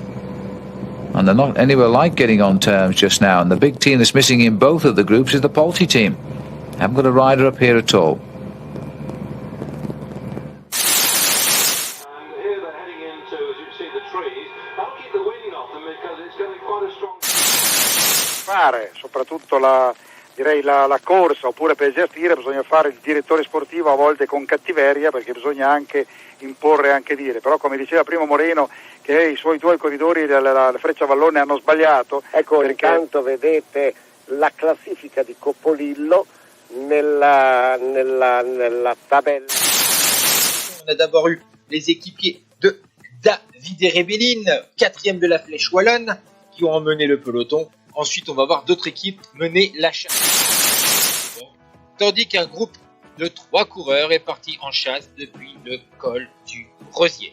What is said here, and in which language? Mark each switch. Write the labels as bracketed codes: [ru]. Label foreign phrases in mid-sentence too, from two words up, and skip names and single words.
[en] And they're not anywhere like getting on terms just now. And the big team that's missing in both of the groups is the Polti team. Haven't got a rider up here at all. And here they're heading into, as you see, the trees. That'll keep the wind off them because it's going to be quite a strong... [it] Fare soprattutto la corsa, oppure per gestire bisogna fare il direttore sportivo a volte con cattiveria, perché bisogna anche imporre, anche dire. Però come diceva prima Moreno, che i suoi due corridori della Frecciavallone hanno sbagliato. Ecco, perché... intanto vedete la classifica di Coppolillo nella tabella. [fr] On a d'abord eu les équipiers de David Rebellin, 4e de la Flèche Wallonne, qui ont emmené le peloton. Ensuite, on va voir d'autres équipes mener la chasse. Tandis qu'un groupe de 3 coureurs est parti en chasse depuis le col du Rosier.